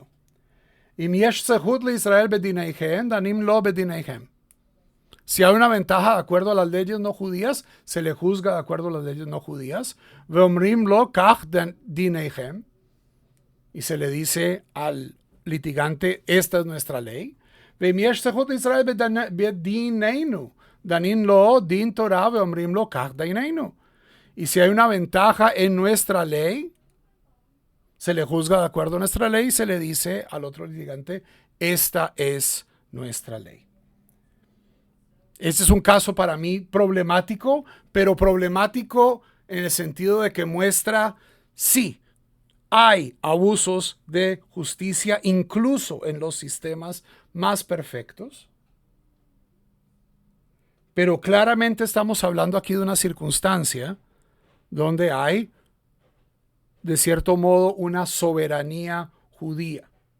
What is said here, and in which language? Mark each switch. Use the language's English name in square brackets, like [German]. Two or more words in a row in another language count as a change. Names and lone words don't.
[Hebrew] אם יש זכות לישראל בדיניהם, דנים לו בדיניהם. [Spanish] Si hay una ventaja de acuerdo a las leyes no judías, se le juzga de acuerdo a las leyes no judías. [Hebrew] ואומרים לו כך דיניהם. [Spanish] Y se le dice al litigante, esta es nuestra ley. [Hebrew] ואם יש זכות לישראל בדינינו, דנים לו דין תורה, ואומרים לו כך דינינו. [Spanish] Y si hay una ventaja en nuestra ley, se le juzga de acuerdo a nuestra ley y se le dice al otro litigante, esta es nuestra ley. Este es un caso para mí problemático, pero problemático en el sentido de que muestra, sí, hay abusos de justicia incluso en los sistemas más perfectos, pero claramente estamos hablando aquí de una circunstancia donde hay, de cierto modo, una soberanía judía.